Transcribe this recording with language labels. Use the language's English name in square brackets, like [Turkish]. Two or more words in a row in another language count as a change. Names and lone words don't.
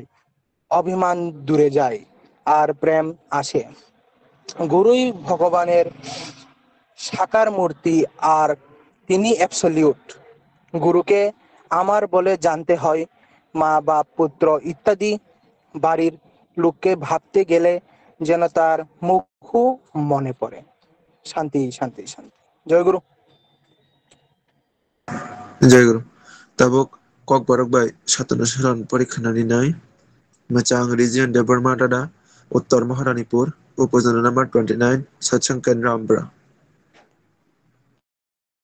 [Bangla] অভিমান দূরে যায় আর প্রেম আসে গুরুই ভগবানের সাকার মূর্তি আর তিনি অ্যাবসলিউট গুরুকে আমার বলে জানতে হয় মা বাপ পুত্র ইত্যাদি বাড়ির লোককে ভাবতে গেলে যেন তার মুখ মনে পড়ে শান্তি শান্তি শান্তি জয় গুরু [Kok Borok] जय गुरु ताबुक कक बरक बाय सतना शरण परिखनानै नाय मोजां रिजियन देव बर्मा दादा उत्तर महारानीपुर उपजना नम्बर 29 सत्संग केन्द्र आमब्रा